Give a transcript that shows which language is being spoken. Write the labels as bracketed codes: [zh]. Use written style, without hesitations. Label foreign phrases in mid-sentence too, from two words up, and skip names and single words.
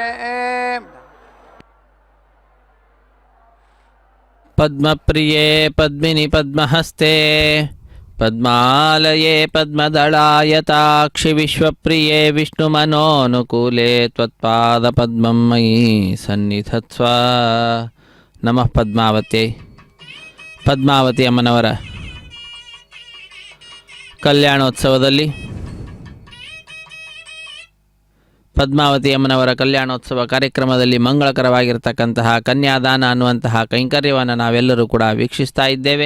[sa] पद्मप्रिये पद्मिनि पद्महस्ते पद्मालये पद्मदलायताक्षि विश्वप्रिये विष्णुमनोनुकूले त्वत्पादपद्मं मयि सन्निधत्स्व नमः पद्मावत्यै [kn] ಪದ್ಮಾವತಿ ಅಮ್ಮನವರ ಕಲ್ಯಾಣೋತ್ಸವದಲ್ಲಿ ಪದ್ಮಾವತಿ ಅಮ್ಮನವರ ಕಲ್ಯಾಣೋತ್ಸವ ಕಾರ್ಯಕ್ರಮದಲ್ಲಿ ಮಂಗಳಕರವಾಗಿರ್ತಕ್ಕಂತಹ ಕನ್ಯಾದಾನ ಅನ್ನುವಂತಹ ಕೈಂಕರ್ಯವನ್ನು ನಾವೆಲ್ಲರೂ ಕೂಡ ವೀಕ್ಷಿಸ್ತಾ ಇದ್ದೇವೆ.